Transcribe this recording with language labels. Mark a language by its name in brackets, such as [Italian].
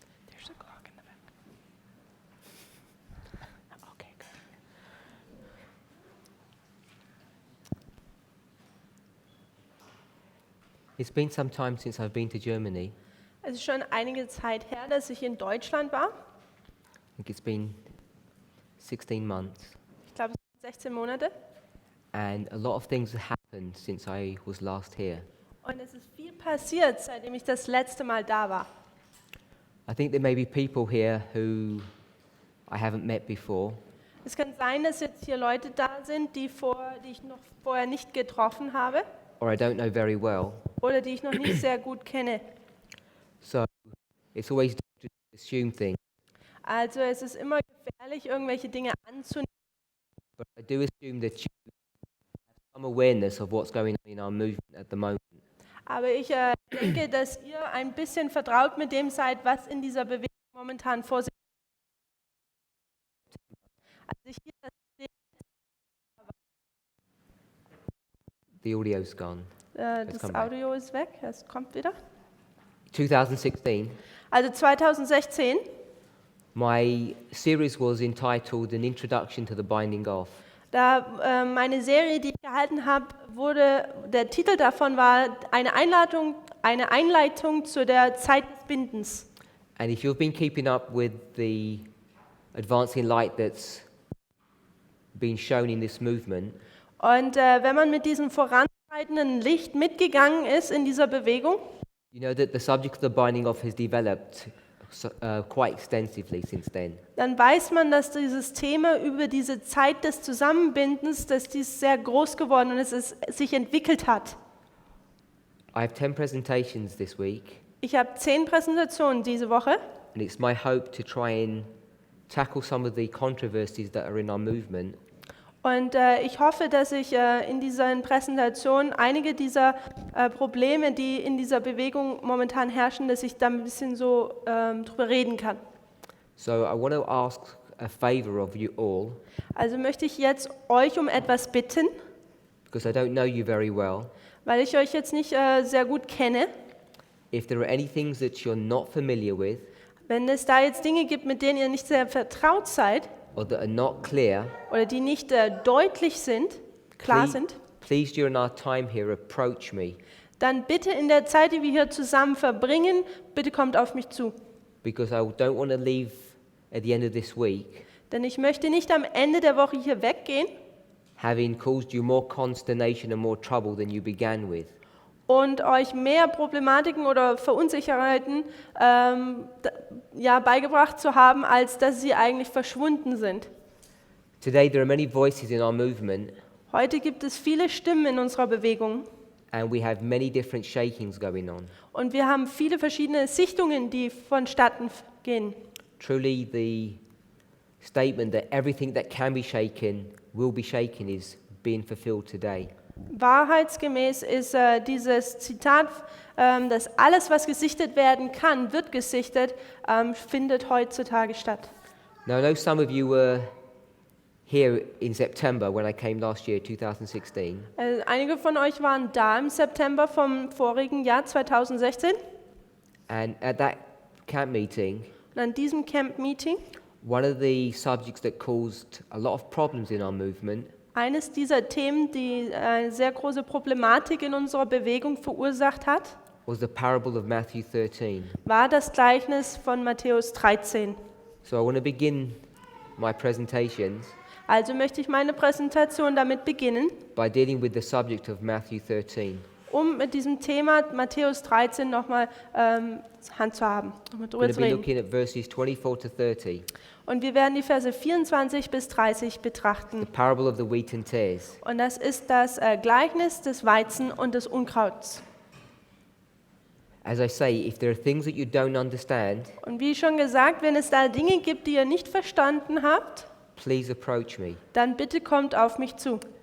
[English] There's a clock in the back. Okay, good. It's been some time since I've been to Germany. [German] Es ist schon einige Zeit her, dass ich in Deutschland war. [English] I think it's been 16 months. [German] Ich glaube, es sind 16 Monate. [English] And a lot of things have happened since I was last here. [German] Und es ist viel passiert, seitdem ich das letzte Mal da war. [English] I think there may be people here who I haven't met before. [German] Es kann sein, dass jetzt hier Leute da sind, die ich noch vorher nicht getroffen habe [English] Or I don't know very well. [German] oder die ich noch nicht sehr gut kenne. [English] So it's always to assume things. [German] Also es ist immer gefährlich, irgendwelche Dinge anzunehmen. [English] But I do assume that you have some awareness of what's going on in our movement at the moment. [German] Aber ich denke, dass ihr ein bisschen vertraut mit dem seid, was in dieser Bewegung momentan vor sich geht. Als ich hier [English] The audio's gone. [German] das [English] come back. [German] Audio ist weg, es kommt wieder. [English] 2016, [German] Also 2016, [English] my series was entitled An Introduction to the Binding Of. [German] da meine Serie, die ich gehalten habe, der Titel davon war eine Einleitung zu der Zeit des Bindens. [English] And if you've been keeping up with the advancing light that's been shown in this movement, [German] Und wenn man mit diesem voranschreitenden Licht mitgegangen ist in dieser Bewegung, [English] you know that the subject of the binding of has developed quite extensively since then. [German] dann weiß man, dass dieses Thema über diese Zeit des Zusammenbindens, dass dies sehr groß geworden und sich entwickelt hat. [English] I have 10 presentations this week, [German] Ich habe 10 Präsentationen diese Woche [English] and it's my hope to try and tackle some of the controversies that are in our movement [German] und ich hoffe, dass ich in diesen Präsentationen einige dieser Probleme, die in dieser Bewegung momentan herrschen, dass ich da ein bisschen so drüber reden kann. [English] So I want to ask a favor of you all, [German] Also möchte ich jetzt euch um etwas bitten, [English] because I don't know you very well. [German] weil ich euch jetzt nicht sehr gut kenne. [English] If there are any things that you're not familiar with [German] Wenn es da jetzt Dinge gibt, mit denen ihr nicht sehr vertraut seid [English] or that are not clear, [German] oder die nicht deutlich sind, klar sind, [English] please during our time here approach me, [German] dann bitte in der Zeit, die wir hier zusammen verbringen, bitte kommt auf mich zu. [English] because I don't want to leave at the end of this week [German] Denn ich möchte nicht am Ende der Woche hier weggehen [English] having caused you more consternation and more trouble than you began with. [German] und euch mehr Problematiken oder Verunsicherheiten beigebracht zu haben, als dass sie eigentlich verschwunden sind. [English] Today there are many voices in our movement [German] Heute gibt es viele Stimmen in unserer Bewegung [English] and we have many different shakings going on. [German] und wir haben viele verschiedene Sichtungen, die vonstatten gehen. [English] Truly the statement that everything that can be shaken will be shaken is being fulfilled today. [German] Wahrheitsgemäß ist dieses Zitat, dass alles, was gesichtet werden kann, wird gesichtet, findet heutzutage statt. [English] Now I know some of you were here in September when I came last year, 2016. [German] Einige von euch waren da im September vom vorigen Jahr 2016 [English] And at that camp meeting, [German] und an diesem Camp-Meeting, [English] one of the subjects that caused a lot of problems in our movement [German] Eines dieser Themen, die eine sehr große Problematik in unserer Bewegung verursacht hat, [English] was the parable of Matthew 13. [German] war das Gleichnis von Matthäus 13. [English] So I want to begin my presentations [German] Also möchte ich meine Präsentation damit beginnen, [English] by dealing with the subject of Matthew 13. [German] um mit diesem Thema Matthäus 13 nochmal handzuhaben, nochmal [English] We're [German] drüber [English] going [German] zu [English] to be [German] reden. [English] looking at verses 24 to 30, [German] Und wir werden die Verse 24 bis 30 [English] the [German] betrachten. [English] parable of the wheat and tares. [German] Und das ist das Gleichnis des Weizen und des Unkrauts. [English] As I say, if there are things that you don't understand, [German] Und wie schon gesagt, wenn es da Dinge gibt, die ihr nicht verstanden habt, [English] please approach me. [German] dann bitte kommt auf mich zu.